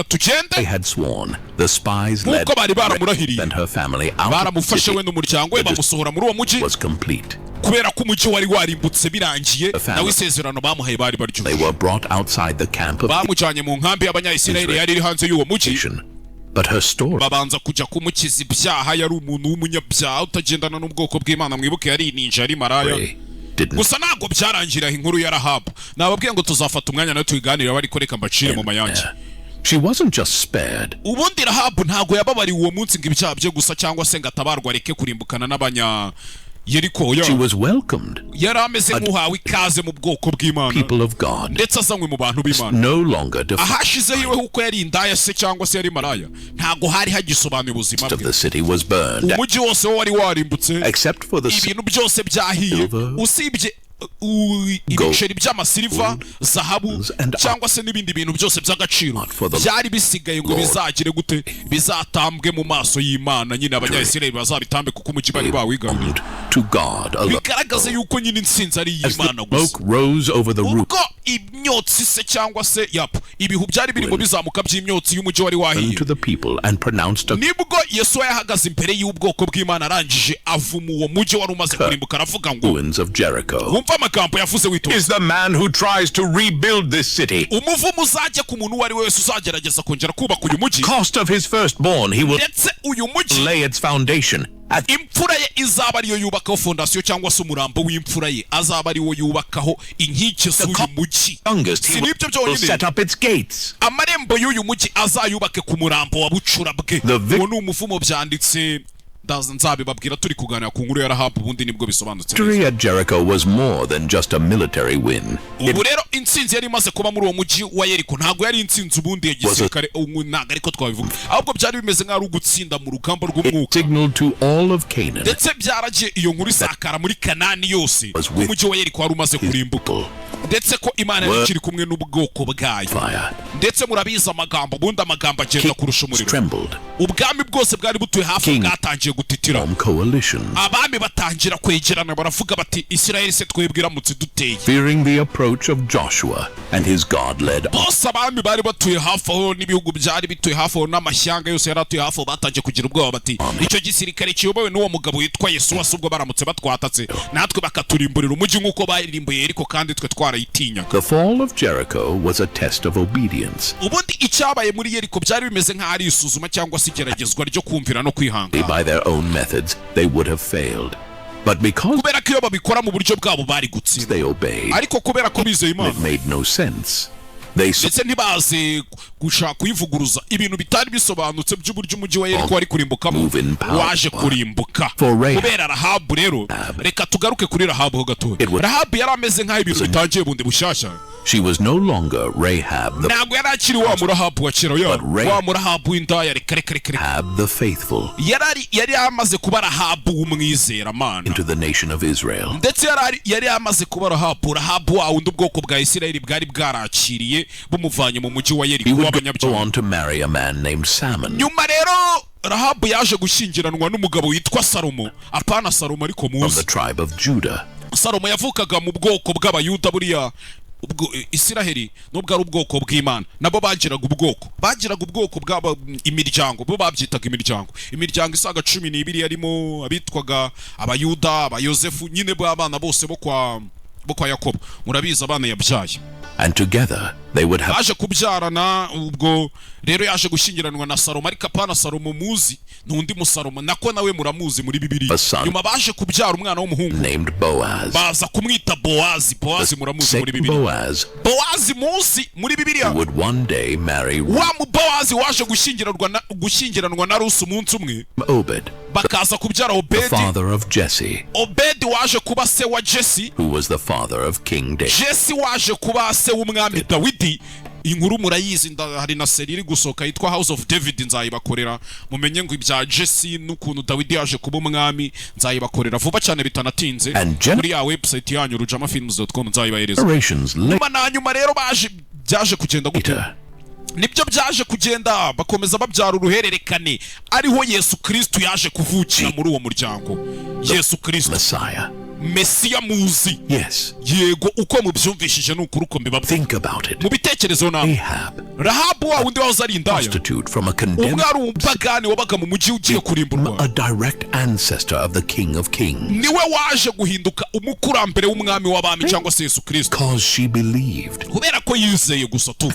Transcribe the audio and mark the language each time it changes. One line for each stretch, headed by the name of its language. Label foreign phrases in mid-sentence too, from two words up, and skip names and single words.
English: They
Kinyarwanda: tugende.
English: had sworn. The spies led
Kinyarwanda: Nk'uko bari baramurahiriye,
English: and her family out of the
Kinyarwanda: baramufashe we
English: city.
Kinyarwanda: n'umuryango we,
English: The
Kinyarwanda: bamusohora muri uwo mujyi
English: was complete.
Kinyarwanda: kubera ko umujyi wari warimbutse birangiye,
English: The family-
Kinyarwanda: nawe isezerano bamuhaye bari
English: They
Kinyarwanda: baryujuje.
English: were brought outside the camp of
Kinyarwanda: Bamujyanye mu nkambi y'abanyayisiraheli yari iri hanze y'uwo mujyi,
English: Israel. But her story
Kinyarwanda: babanza kujya kumukiza ibyaha. Yari umuntu w'umunyabyaha utagendana n'ubwoko bw'Imana, mwibuke yari ninja, yari maraya.
English: didn't.
Kinyarwanda: Gusa ntabwo byarangirira inkuru ya Rahabu. Nababwiye ngo tuzafata umwanya nawe tuyiganirira, ariko reka mbacire mu mayange.
English: She wasn't just spared.
Kinyarwanda: Ubundi Rahabu ntabwo yababariwe uwo munsi ngo ibyaha bye gusa, cyangwa se ngo atabarwa areke kurimbukana n'abanya Yeriko.
English: She was welcomed.
Kinyarwanda: Yari ameze nk'uhawe ikaze mu bwoko bw'Imana,
English: People of God.
Kinyarwanda: ndetse azanywe mu bantu b'Imana.
English: No longer defined
Kinyarwanda: Ahashizeho iwe kuko yari indaya se cyangwa se yari maraya, ntabwo hari hagisobanuye ubuzima
English: of
Kinyarwanda: bwe.
English: the city was burned,
Kinyarwanda: Umujyi wose wo wari warimbutse,
English: except for the
Kinyarwanda: ibintu byose byahiye,
English: silver,
Kinyarwanda: usibye ibiceri by'amasiliva, zahabu
English: and
Kinyarwanda: cyangwa se n'ibindi bintu byose by'agaciro
English: for the
Kinyarwanda: byari bisigaye ngo
English: Lord.
Kinyarwanda: bizagire gute, bizatambwe mu maso y'Imana. Nyine abanyayisiraheli bazabitambe kuko umujyi bari bawigaruriye.
English: to God alone.
Kinyarwanda: Bigaragaza yuko nyine intsinzi ari
English: As the
Kinyarwanda: iy'Imana gusa.
English: smoke rose over the roof
Kinyarwanda: Ubwo imyotsi se cyangwa se ibihu byari birimo bizamuka by'imyotsi y'umujyi wari wahiye,
English: to the people and pronounced a
Kinyarwanda: nibwo Yesu yahagaze imbere y'ubwoko bw'Imana, arangije avuma uwo mujyi wari umaze kurimbuka, aravuga ngo,
English: ruins of Jericho.
Kinyarwanda: wumva amagambo yavuze witonze,
English: Is the man who tries to rebuild this city.
Kinyarwanda: umuvumo uzajya ku muntu uwo ari we wese uzagerageza kongera kubaka uyu mujyi,
English: Cost of his firstborn, he will
Kinyarwanda: ndetse uyu mujyi
English: lay its foundation. At
Kinyarwanda: imfura ye izaba ariyo yubakaho fondasiyo, cyangwa se umurambo w'imfura ye azaba ariwo yubakaho inkike z'uyu mujyi.
English: youngest, he
Kinyarwanda: Si nibyo
English: will
Kinyarwanda: byonyine,
English: set up its gates.
Kinyarwanda: amarembo y'uyu mujyi azayubake ku murambo wa bucura bwe.
English: The vic-
Kinyarwanda: uwo ni umuvumo byanditse, nzabibabwira turi kuganira ku nkuru ya Rahabu, ubundi nibwo bisobanutse neza.
English: Victory at Jericho was more than just a military win.
Kinyarwanda: Ubu rero intsinzi yari imaze kuba muri uwo mujyi wa Yeriko ntabwo yari intsinzi ubundi ya gisirikare, ntabwo ariko twabivuga, ahubwo byari bimeze nk'aho ari ugutsinda mu rugamba rw'umwuka,
English: Signal to all of Canaan.
Kinyarwanda: ndetse byaragiye iyo nkuru isakara muri Kanani yose, umujyi wa Yeriko wari umaze kurimbuka, ndetse ko Imana yari ikiri kumwe n'ubwoko bwayo.
English: Fire.
Kinyarwanda: Ndetse murabizi amagambo, ubundi amagambo agenda kurusha umuriro.
English: Trembled.
Kinyarwanda: Ubwami bwose bwari butuye hafi
English: King
Kinyarwanda: bwatangiye gutitira
English: coalitions,
Kinyarwanda: abami batangira kwegerana baravuga bati Isirayeli se twebwe iramutse duteye
English: fearing the approach of Joshua and his God-led
Kinyarwanda: bose abami bari batuye hafi aho n'ibihugu byari bituye hafi aho n'amashyanga yose yari atuye hafi aho batangiye kugira ubwoba bati icyo gisirikare kiyobowe n'uwo mugabo witwa Yesuwa ubwo baramutse batwatatse natwe bakaturimburira umujyi nk'uko barimbuye Yeriko kandi twe twarayitinya.
English: The fall of Jericho was a test of obedience.
Kinyarwanda: Ubundi icyabaye muri Yeriko byari bimeze nk'aho ari isuzuma cyangwa se igeragezwa ryo kumvira no kwihangana.
English: By their own methods, they would have failed. But because
Kinyarwanda: kubera ko iyo babikora mu buryo bwabo bari gutsinda,
English: they obeyed,
Kinyarwanda: ariko kubera ko bizeye Imana,
English: it made no sense.
Kinyarwanda: ndetse ntibaze gushaka kuyivuguruza ibintu bitari bisobanutse by'uburyo umujyi wa Yeriko wari kurimbukamo waje kurimbuka kubera Rahabu. Rero reka tugaruke kuri Rahabu ho gato. Rahabu yari ameze nk'aho ibintu bitangiye bundi bushyashya.
English: She was no longer Rahab the
Kinyarwanda: ntabwo yari akiri wa murahabu wa kera wa murahabu w'indaya
English: Rahab the faithful
Kinyarwanda: yari amaze kuba Rahabu w'umwizera Mana
English: into the nation of Israel.
Kinyarwanda: Ndetse yari amaze kuba Rahabu wa wundi ubwoko bwa Isirayeli bwari bwarakiriye bumuvanye mu mujyi wa Yeriko w'abanyabyaha. Nyuma rero Rahabu yaje gushyingiranwa n'umugabo witwa Salomo, apana Salomo ariko muzi, Salomo yavukaga mu bwoko bw'abayuda. Buriya ubwo Isiraheli nubwo ari ubwoko bw'Imana nabo bagiraga ubwoko bw'aba imiryango, bo babyitaga imiryango isaga 12 yarimo abitwaga abayuda, abayozefu, nyine b'abana bose bo kwa Yakobo, murabiza abana yabyaye.
English: And together they would have
Kinyarwanda: baje kubyarana. Ubwo rero yaje gushyingiranwa na Salomo, ariko apana Salomo muzi, n'undi musalomo nako nawe muramuzi muri Bibiliya. Nyuma baje kubyara umwana w'umuhungu
English: named Boaz,
Kinyarwanda: baza kumwita Boaz muramuzi muri Bibiliya. Boaz muzi muri Bibiliya
English: would one day marry
Kinyarwanda: Boaz waje gushyingiranwa na Rusi umunsi umwe,
English: Obed,
Kinyarwanda: bakaza kubyara Obedi,
English: the father of Jesse.
Kinyarwanda: Obedi waje kuba se wa Jesse,
English: who was the father of King David.
Kinyarwanda: Jesse waje kuba se w'umwami Dawidi. Inkuru murayizi, hari na seri iri gusohoka yitwa House of David, nzayibakorera mumenye ngo ibya Jesse n'ukuntu Dawidi yaje kuba umwami, nzayibakorera vuba cyane bitanatinze muri ya website yanyu rujamafilms.com, nzayibahereza. Nyuma rero byaje kugenda gute? Nibyo byaje kugenda bakomeza babyara uruhererekane, ariho Yesu Kristo yaje kuvukira muri uwo muryango. Yesu Kristo Mesiya muzi.
English: Yes.
Kinyarwanda: Yego, uko mubyumvishije n'ukuri uko mbibabwira.
English: Think about it.
Kinyarwanda: Mu bitekerezo na Rahabu wa wundi wahoze ari indaya, umwari w'umupagani wabaga mu mujyi ugiye kurimburwa,
English: a direct ancestor of the King of Kings,
Kinyarwanda: niwe waje guhinduka umukurambere w'umwami w'abami cyangwa se Yesu Kristo,
English: because she believed,
Kinyarwanda: kubera ko yizeye gusa tu